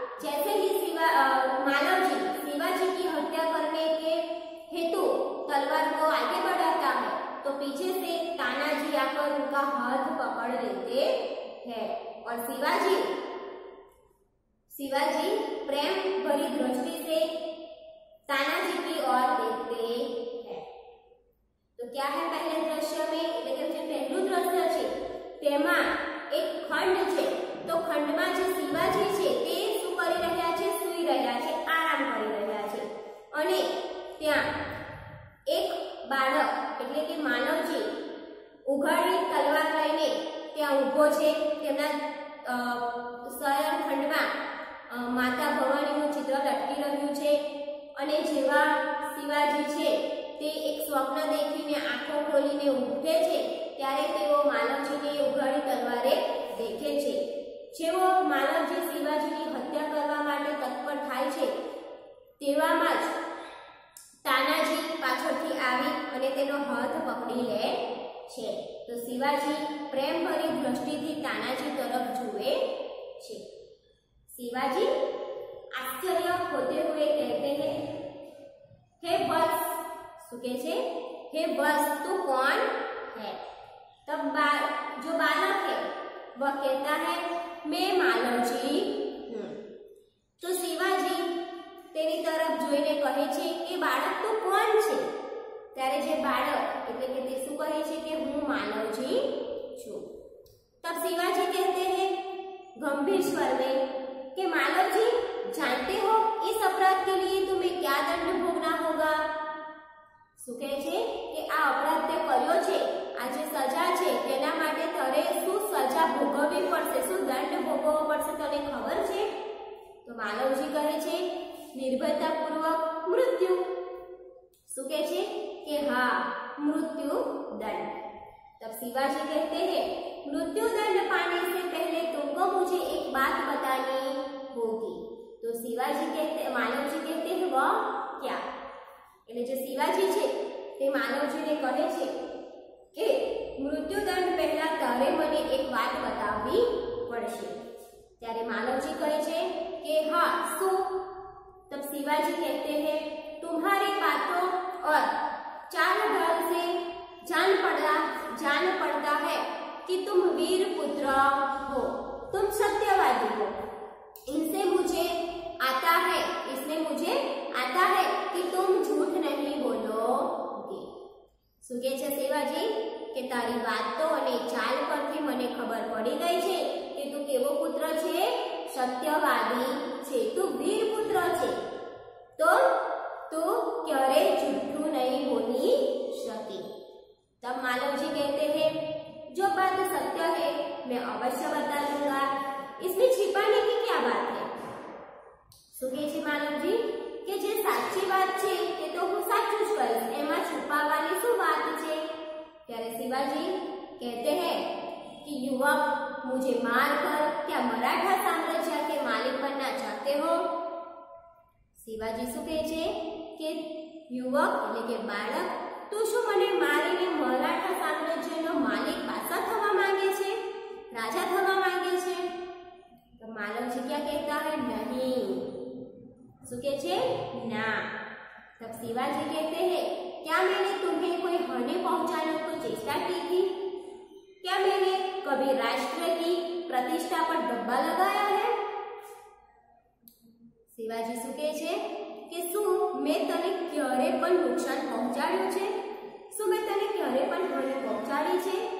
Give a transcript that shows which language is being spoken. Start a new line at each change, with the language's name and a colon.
Hindi: जैसे ही मालव जी शिवाजी की हत्या करने के हेतु तलवार को आगे बढ़ाता है, तो पीछे से तानाजी आकर उनका हाथ पकड़ लेते हैं और शिवाजी प्रेम भरी दृष्टि से तानाजी की ओर देखते हैं। तो क्या है पहले दृश्य में,
Gujarati: એટલે કે જે પહેલું દ્રશ્ય છે તેમાં એક ખંડ છે, તો ખંડમાં જે શિવાજી છે તે શું કરી રહ્યા છે? સૂઈ રહ્યા છે, આરામ કરી રહ્યા છે અને ત્યાં એક બાળક એટલે કે માનવજી ઉઘાડી તલવાર લઈને ત્યાં ઊભો છે। તેમના શયન ખંડમાં માતા ભવાનીનું चित्र લટકી રહ્યું છે અને જેવા શિવાજી છે તે એક સ્વપ્ન દેખીને આંખો ખોલીને ઉઠે છે, ત્યારે તેઓ માલવજીને ઉઘાડી તલવારે દેખે છે। જેવો માલવજી શિવાજીની હત્યા કરવા માટે તત્પર થાય છે, તેવામાં જ તાનાજી પાછળથી આવી અને તેનો હાથ પકડી લે છે। તો શિવાજી પ્રેમભરી દૃષ્ટિથી તાનાજી તરફ જુએ છે।
Hindi: शिवाजी आश्चर्य होते हुए कहते हैं, हे वत्स, सुके छे, हे वत्स तू कौन है? तब जो बालक है वह कहता है मैं मालवजी हूँ। तो शिवाजी तेरी तरफ
Gujarati: જોઈને કહે છે કે બાળક તું કોણ છે? ત્યારે જે બાળક એટલે કે તે શું કહે છે કે હું માનવજી છું।
Hindi: तब शिवाजी कहते हैं गंभीर स्वर में कि मानव जी जानते हो इस अपराध के लिए तुम्हें क्या दंड भोगना होगा?
Gujarati: શું કહે છે કે આ અપરાધ તે કર્યો છે, આ જે સજા છે તેના માટે તારે શું સજા ભોગવવી પડશે, શું દંડ ભોગવવો પડશે, તને ખબર છે? તો માનવજી કહે છે
Hindi: निर्भयतापूर्वक मृत्यु।
Gujarati: શું કહે છે કે હા
Hindi: मृत्यु दंड। तब शिवाजी कहते हैं मृत्यु दंड पाने से पहले तुमको मुझे एक बात बतानी होगी। तो शिवाजी कहते मानवजी कहते हैं वह क्या?
Gujarati: એટલે જે शिवाजी છે તે માનવજીને કહે છે કે મૃત્યુદંડ પહેલા તારે મને એક વાત બતાવવી પડશે। ત્યારે માનવજી કહે છે કે હા શું?
Hindi: तब शिवाजी कहते हैं तुम्हारी बातों और चाल ढाल से जान पड़ता है कि तुम वीर पुत्र हो, तुम सत्यवादी हो। इसमें मुझे आता है कि तुम झूठ नहीं बोलोगे।
Gujarati: શું કહે છે शिवाजी કે તારી વાતો અને ચાલ પરથી મને ખબર પડી ગઈ છે કે તું કેવો પુત્ર છે, સત્યવાદી છે, તું વીર પુત્ર છે, तो तू क्यारे झूठू नहीं बोली सकी।
Hindi: तब मानव जी कहते हैं जो बात सत्य है मैं अवश्य बता दूंगा, इसमें छिपाने की क्या बात है?
Gujarati: શું કહે છે માનવજી કે જે સાચી વાત છે તે તો હું સાચું જ કહીશ, એમાં છુપાવવાની શું વાત છે?
Hindi: ત્યારે शिवाजी कहते हैं कि युवक मुझे मारकर क्या मराठा साम्राज्य के मालिक बनना चाहते हो?
Gujarati: शिवाजी શું કહે છે કે યુવક એટલે કે બાળક તું શું મને મારીને મરાઠા સામ્રાજ્યનો માલિક પાછા થવા માંગે છે, રાજા થવા માંગે છે? તો માનવજી
Hindi: क्या कहता है नहीं।
Gujarati: શું કહે છે ना।
Hindi: तब शिवाजी कहते हैं क्या मैंने तुम्हें कोई हानि पहुंचाने को चेष्टा की थी? क्या मैंने कभी राष्ट्र की प्रतिष्ठा पर धब्बा लगाया है?
Gujarati: शिवाजी શું કહે છે કે શું મેં તને ક્યારે પણ નુકસાન પહોંચાડ્યું છે? શું મેં તને ક્યારે પણ હાનિ પહોંચાડી છે?